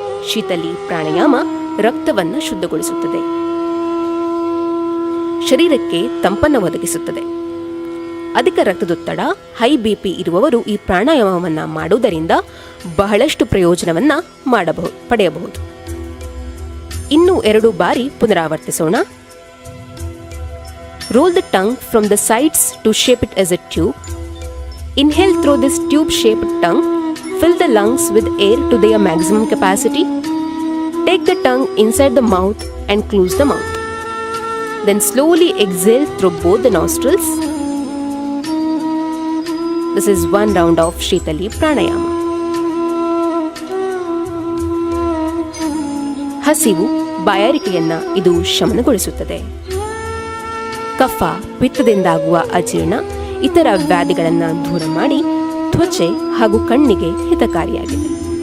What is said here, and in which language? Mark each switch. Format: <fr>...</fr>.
<kn>ಶೀತಲಿ ಪ್ರಾಣಾಯಾಮ ರಕ್ತವನ್ನು ಶುದ್ಧಗೊಳಿಸುತ್ತದೆ, ಶರೀರಕ್ಕೆ ತಂಪನ್ನು ಒದಗಿಸುತ್ತದೆ. ಅಧಿಕ ರಕ್ತದೊತ್ತಡ, ಹೈ ಬಿಪಿ ಇರುವವರು ಈ ಪ್ರಾಣಾಯಾಮವನ್ನು ಮಾಡುವುದರಿಂದ ಬಹಳಷ್ಟು ಪ್ರಯೋಜನವನ್ನ ಪಡೆಯಬಹುದು. ಇನ್ನೂ 2 ಬಾರಿ ಪುನರಾವರ್ತಿಸೋಣ.</kn> <en>Roll the tongue from the sides to shape it as a tube. Inhale through this tube-shaped tongue. Fill the lungs with air to their maximum capacity. Take the tongue inside the mouth and close the mouth. Then slowly exhale through both the nostrils. This is 1 round of Shitali Pranayama.</en> <kn>ಹಸಿವು, ಬಾಯಾರಿಕೆಯನ್ನ ಇದು ಶಮನಗೊಳಿಸುತ್ತದೆ. ಕಫ, ಪಿತ್ತದಿಂದಾಗುವ ಅಜೀರ್ಣ, ಇತರ ವ್ಯಾಧಿಗಳನ್ನು ದೂರ ಮಾಡಿ ತ್ವಚೆ ಹಾಗೂ ಕಣ್ಣಿಗೆ ಹಿತಕಾರಿಯಾಗಿದೆ.</kn>